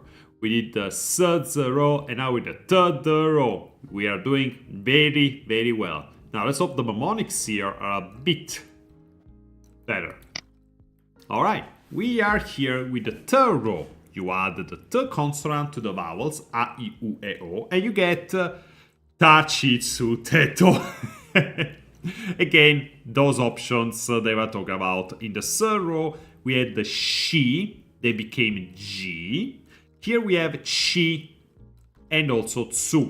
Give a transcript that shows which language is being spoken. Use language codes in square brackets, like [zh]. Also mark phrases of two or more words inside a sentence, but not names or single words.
[en] We did the s, z, ro, and now with the t, d, ro. We are doing very, very well. Now let's hope the mnemonics here are a bit better. Alright, we are here with the t row. You add the t consonant to the vowels a, i, u, e, o, and you get ta, chi, tsu, te, to. Again, those options they were talking about. In the s row, we had the shi, they became ji. Here we have chi and also tsu.